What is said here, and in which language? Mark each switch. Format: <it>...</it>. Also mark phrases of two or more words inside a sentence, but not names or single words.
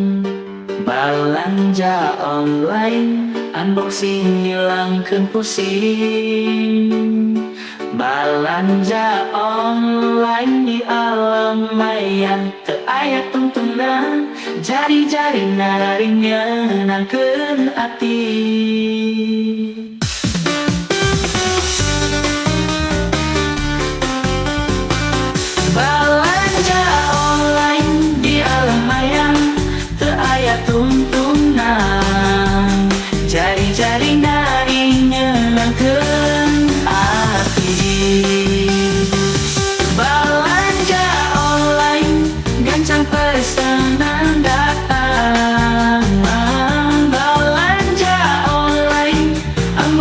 <id>belanja online unboxing</id> <su>hilangkeun pusing</su> <id>belanja online</id> <su>di alam maya teu aya tungtungan jari-jari nari nyenangkeun ati</su> <id>belanja online</id> <su>di alam maya teu aya tungtungan jari-jari nari nyenangkeun ati</su> <id>belanja online gancang pesanan datang belanja online</id>